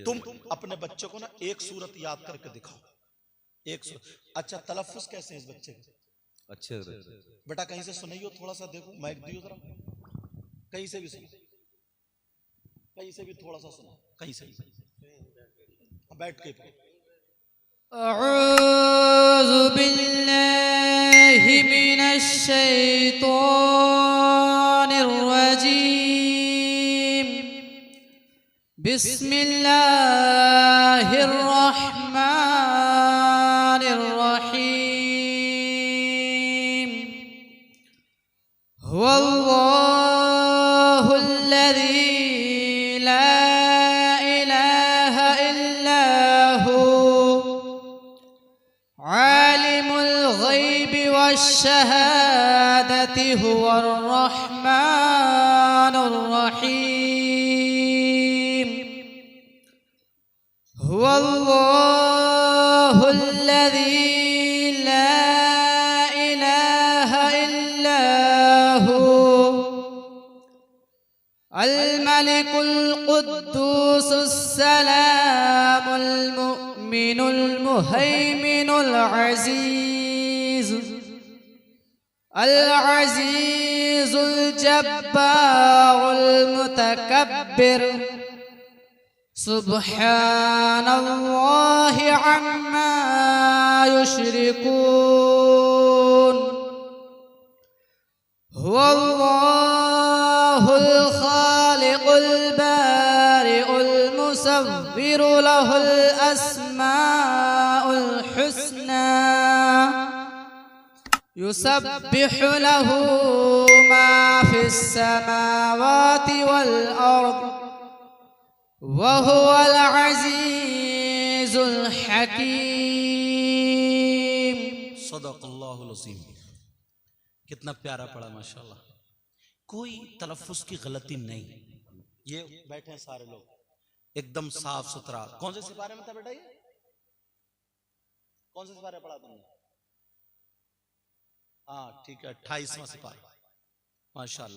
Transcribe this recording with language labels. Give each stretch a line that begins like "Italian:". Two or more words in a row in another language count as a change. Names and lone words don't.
Hindi: तुम अपने बच्चे को ना एक सूरत याद करके दिखाओ, एक सूरत। अच्छा तलफ्फुज कैसे है इस बच्चे के? अच्छे बेटा कहीं से सुनाइयो, थोड़ा सा देखो, माइक दियो जरा, कहीं से भी सुनो, कहीं से भी थोड़ा सा सुनो, कहीं से बैठ के।
Arabic: أعوذ بالله من الشيطان الرجيم. بسم الله الرحمن الرحيم. هو الله الذي لا إله إلا هو عالم الغيب والشهادة هو الرحمن الرحيم. هو الله الذي لا إله إلا هو الملك القدوس السلام المؤمن المهيمن العزيز العزيز الجبار المتكبر. سبحان الله عما يشركون. هو الله الخالق البارئ المصور له الأسماء الحسنى يسبح له ما في السماوات والأرض وهو العزيز الحكيم. صدق الله العظيم.
Hindi: कितना प्यारा पढ़ा माशाल्लाह, कोई तलफ्फुज की गलती नहीं। ये बैठे हैं सारे लोग एकदम साफ सुथरा। कौन से सिपारे में था बेटा ये? कौन से सिपारे पढ़ा तुमने? हाँ ठीक है, 28वां सिपारा माशाल्लाह।